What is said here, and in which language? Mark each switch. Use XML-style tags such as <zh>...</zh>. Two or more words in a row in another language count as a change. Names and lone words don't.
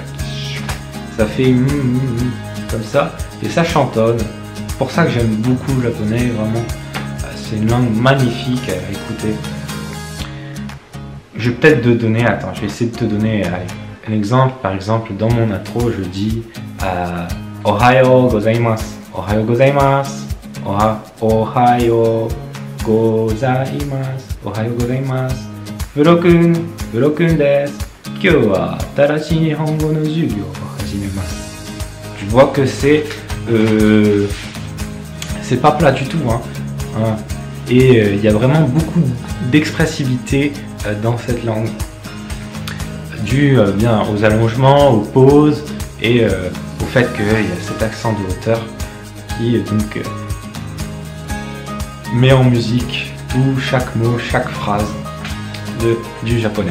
<fr>Ça fait comme ça et ça chantonne. C'est pour ça que j'aime beaucoup le japonais, vraiment. C'est une langue magnifique à écouter. Je vais peut-être te donner, je vais essayer de te donner un exemple. Par exemple, dans mon intro, je dis</fr> <ja>おはようございます. おはようございます。おはようございます. Furokun です。今日は新しい日本語の授業を始めます.</ja> <fr>Tu vois que c'est pas plat du tout. Hein. Et il y a vraiment beaucoup d'expressivité dans cette langue. Dû bien aux allongements, aux pauses et au fait qu'il y a cet accent de hauteur qui donc met en musique chaque mot, chaque phrase du japonais.</fr>